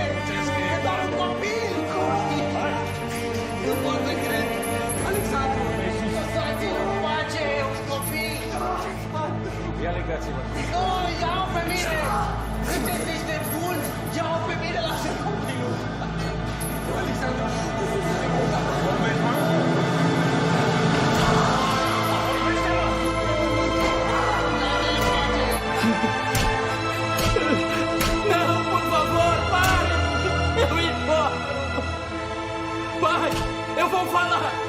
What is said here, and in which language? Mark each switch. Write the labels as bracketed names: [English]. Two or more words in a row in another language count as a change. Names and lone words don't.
[Romanian] E doar un copil! Nu pot să cred! Alexandru! Lăsați-l în pace! E un copil! Ia legați-vă. Nu, ia-o pe mine! Sunteți niște buni! Ia-o pe mine, lasă copilul! Alexandru! [Portuguese] Não, por favor, pare! Eu importo! Pai, eu vou falar!